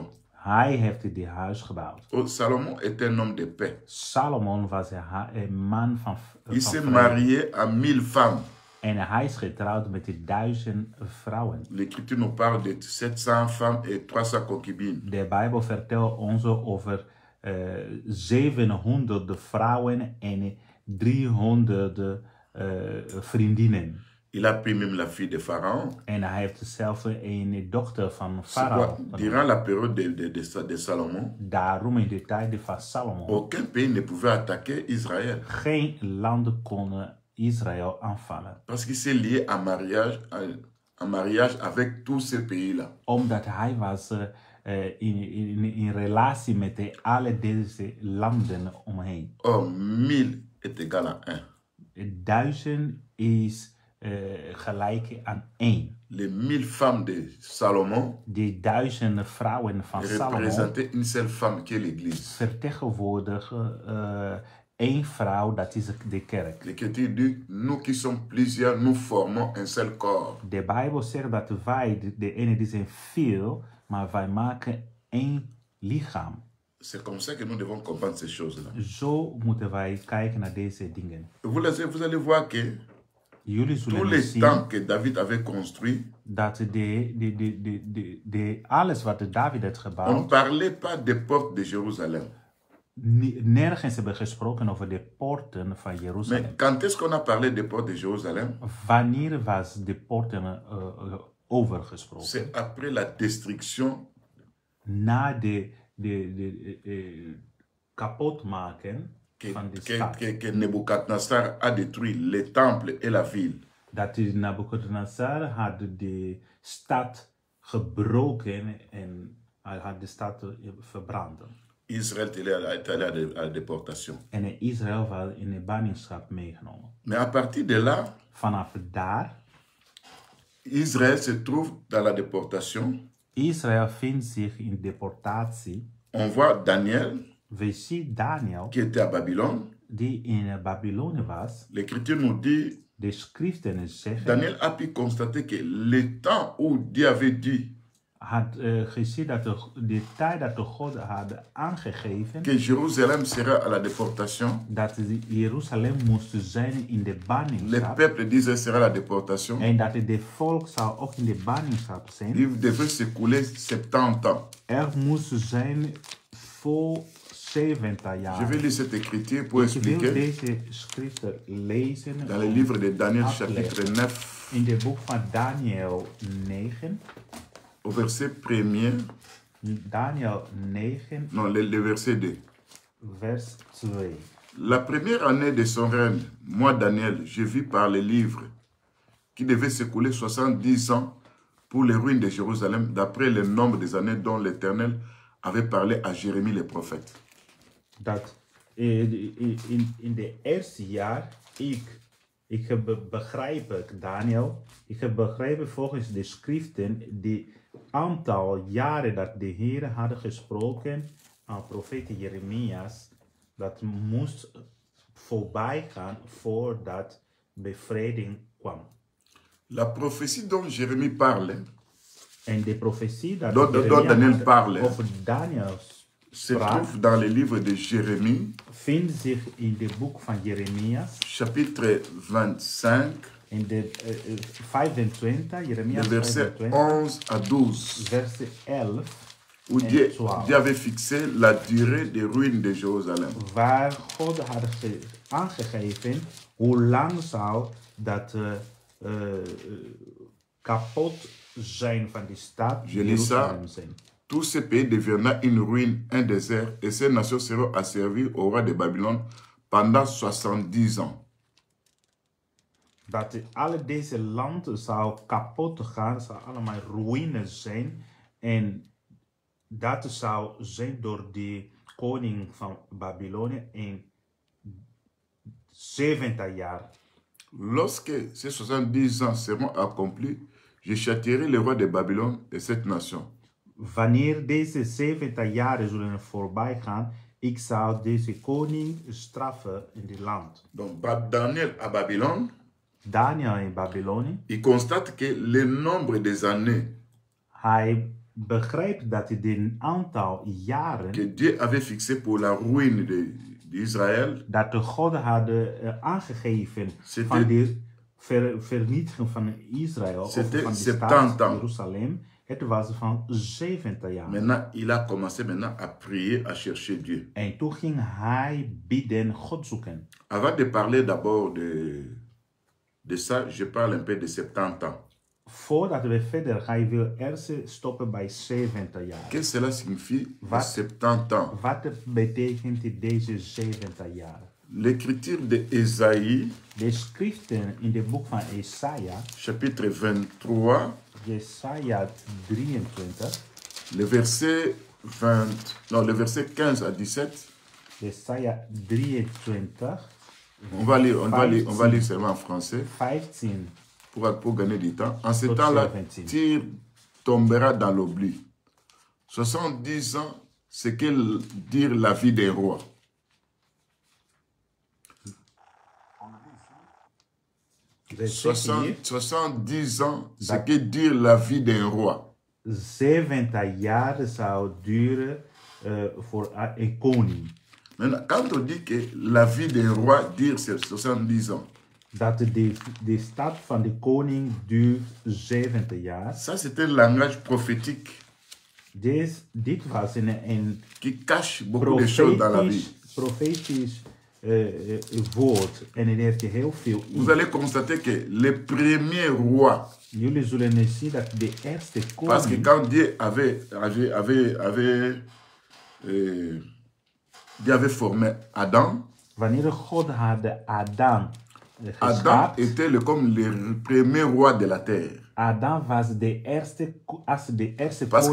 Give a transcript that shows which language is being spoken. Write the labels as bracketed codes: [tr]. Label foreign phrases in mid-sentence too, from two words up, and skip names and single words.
[nl] hij heeft die huis gebouwd. [fr] Oh, Salomon était un homme de paix. [nl] Salomon was een man van [fr] Il s'est [nl] vrede. [fr] marié à 1000 femmes. [nl] En hij is getrouwd met 1000 vrouwen. [fr] L'Écriture nous parle de 700 femmes et 300 concubines. [nl] De Bijbel vertelt ons over 700 vrouwen en 300 vriendinnen. [fr] Il a pris même la fille de Pharaon. [nl] En hij heeft zelf een dochter van [fr] C'est quoi? [nl] Farao. [fr] Durant la période de Salomon, [nl] Daarom in de tijd van Salomon, [fr] aucun pays ne pouvait attaquer Israël. [nl] geen landen konden Israël aanvallen. [fr] Parce qu'il s'est lié en mariage avec tous ces pays-là. [nl] Omdat hij was in relatie met alle deze landen omheen. [fr] Or, 1000 est égal à 1. [nl] 1000 is gelijk aan 1. [fr] Les 1000 femmes de Salomon [nl] Die 1000 vrouwen van Salomo [fr] représentaient une seule femme qui est l'Église. [nl] vertegenwoordigen één vrouw, dat is de kerk. [fr] L'Écriture dit, nous qui sommes plusieurs, nous formons un seul corps. [nl] De Bijbel zegt dat wij, de ene die zijn veel, maar wij maken één lichaam. [fr] C'est comme ça que nous devons comprendre ces choses-là. [nl] Zo moeten wij kijken naar deze dingen. [fr] Vous allez voir que [nl] Jullie [fr] tous [nl] zullen [fr] les [nl] zien [fr] temps que David avait construit, [nl] dat alles wat David heeft [fr] on [nl] gebouwd, [fr] ne parlait pas des portes de Jérusalem. [nl] nergens hebben gesproken over de poorten van [fr] Mais [nl] Jeruzalem. [fr] quand est-ce qu'on a parlé des portes de Jérusalem? [nl] Wanneer was de poorten overgesproken? [fr] C'est après la destruction [nl] Na de kapotmaken van de stad. [fr] que Nebuchadnezzar a détruit les temples et la ville. [nl] Dat Nabucodonosor had de stad gebroken en hij had de stad verbrand. [fr] Israël est allé à la déportation. [nl] En Israël was in de ballingschap meegenomen. [fr] Mais à partir de là, [nl] Vanaf daar, [fr] Israël se trouve dans la déportation. [nl] Israël vindt zich in deportatie. [fr] On voit Daniel [nl] We zien Daniel, [fr] qui était à Babylone. [nl] die in Babylonië was. [fr] L'Écriture nous dit, [nl] De schriften zeggen, [fr] Daniel a pu constater que le temps où Dieu avait dit [nl] had gezien dat de tijd dat de God had aangegeven, [fr] que Jérusalem sera à la déportation, [nl] dat Jeruzalem moest zijn in de [fr] le [nl] ballingschap. [fr] peuple d'Israël sera à la déportation, [nl] En dat de volk zou ook in de ballingschap zijn. [fr] il devait s'écouler 70 ans. [nl] Er moest zijn voor 70 [fr] Je [nl] jaar. [fr] vais lire cette écriture pour [nl] Ik wil [fr] expliquer [nl] deze schriften lezen [fr] dans le livre de Daniel [nl] Aflezen. [fr] chapitre 9 [nl] in de boek van Daniel 9. [fr] au verset 1er, [nl] Daniel 9, [fr] non, le verset 2. [nl] vers 2. [fr] La première année de son règne, moi Daniel, je vis par les livres qui devait s'écouler 70 ans pour les ruines de Jérusalem, d'après le nombre des années dont l'Éternel avait parlé à Jérémie le prophète. [nl] Dat in de eerste jaar, ik heb begrepen, Daniel, ik heb begrepen volgens de schriften, die aantal jaren dat de Heer hadden gesproken aan profeet Jeremias, dat moest voorbij gaan voordat bevrijding kwam. [fr] La prophétie dont Jérémie parle [nl] En de profetie dat [fr] dont [nl] Jeremia Daniel had [fr] parle [nl] over Daniel [fr] se [nl] sprak, [fr] trouve dans le livre de Jérémie, [nl] vindt zich in de boek van Jeremias, [fr] chapitre 25, [nl] in de 25, Jeremia [fr] le verset 25, 11 à 12, [nl] verset 11, [fr] où [nl] en [fr] Dieu [nl] 12. [fr] avait fixé la durée des ruines de Jérusalem. [nl] Waar God had aangegeven hoe lang zou dat kapot zijn van die stad [fr] Je lis ça. [nl] Jeruzalem zijn. [fr] Tout ce pays deviendra une ruine, un désert, et ces nations seront asservies au roi de Babylone pendant 70 ans. [nl] Dat alle deze landen zou kapot gaan, zou allemaal ruïnes zijn. En dat zou zijn door de koning van Babylonië in 70 jaar. [fr] Lorsque ces 70 ans seront accomplis, je châtierai le roi de Babylone et cette nation. [nl] Wanneer deze 70 jaren zullen voorbij gaan, ik zou deze koning straffen in dit land. [fr] Donc Daniel à Babylone, [nl] Daniel in Babylonië, [fr] il constate que le nombre des années [nl] hij begrijpt dat het aantal jaren [fr] que Dieu avait fixé pour la ruine d'Israël, [nl] dat de God hadden aangegeven van de vernietiging van Israël, of van de stad Jeruzalem, het was van 70 jaar. [fr] maintenant il a commencé maintenant à prier, à chercher Dieu. [nl] En toen ging hij bidden, God zoeken. [fr] Avant de parler d'abord de ça, je parle un peu de 70 ans. [nl] Voordat we verder gaan, ik wil eerst stoppen bij 70 jaar. [fr] Qu'est-ce que cela signifie, [nl] Wat? [fr] 70 ans? [nl] Wat betekent deze 70 jaar? [fr] L'écriture de Ésaïe, [nl] De schriften in het boek van Jesaja, [fr] chapitre 23, [nl] Jesaja 23, [fr] Le verset 15 à 17. [nl] Jesaja 23, [fr] On va lire seulement en français [nl] 15 [fr] pour gagner du temps. En ce [nl] tot [fr] temps-là, [nl] 17. [fr] Tyr tombera dans l'oubli. 70 ans, c'est que dire la vie des rois. [nl] Er zegt hier, [fr] 70 ans, c'est que dire la vie d'un roi. [nl] 70 jaar zou duren voor een koning. [fr] Maintenant, quand on dit que la vie d'un roi, dire c'est 70 ans, [nl] Dat de stad van de koning duurt 70 jaar. [fr] ça c'est un langage prophétique [nl] Dit was een [fr] qui cache beaucoup de choses dans la vie. [nl] profetisch woord. En het heeft heel veel in. [fr] Vous allez constater que les premiers rois, [nl] Jullie zullen zien dat de eerste [fr] parce que [nl] koning, [fr] quand Dieu avait formé Adam, [nl] wanneer God had Adam Adam geschapen, [fr] était comme le premier roi de la terre. [nl] Adam was de eerste [fr] Parce que